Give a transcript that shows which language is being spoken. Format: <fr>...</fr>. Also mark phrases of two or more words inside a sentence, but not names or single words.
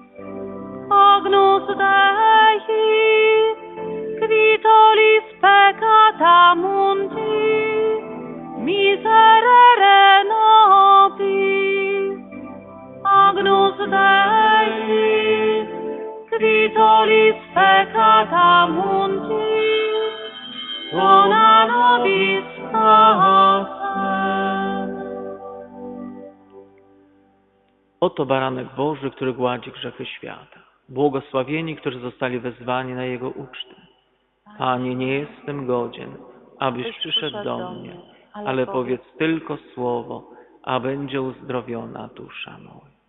<la>Agnus Dei, qui tollis peccata mundi, miserere nobis. Agnus Dei, qui tollis peccata mundi, dona nobis pacem.</la> <pl>Oto baranek Boży, który gładzi grzechy świata. Błogosławieni, którzy zostali wezwani na Jego ucztę. Panie, nie jestem godzien, abyś przyszedł do mnie, ale powiedz tylko słowo, a będzie uzdrowiona dusza moja.</pl>